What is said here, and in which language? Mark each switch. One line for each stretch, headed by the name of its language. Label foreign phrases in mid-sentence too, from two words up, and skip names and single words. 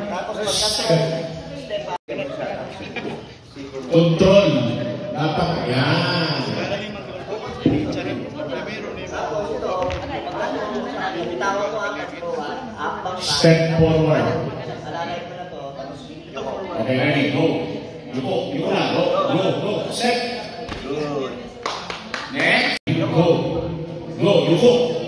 Filipino: Tapos
English: step up.
Filipino: Control. Dapat. Yan. Tapos ito, bibitawan mo ang abang ka.
English: Step forward.
Filipino: Alalay mo na to. Tapos Okay, ready. Go. Yuko. Yuko na. Go. Set. good. Next. Go. Yuko.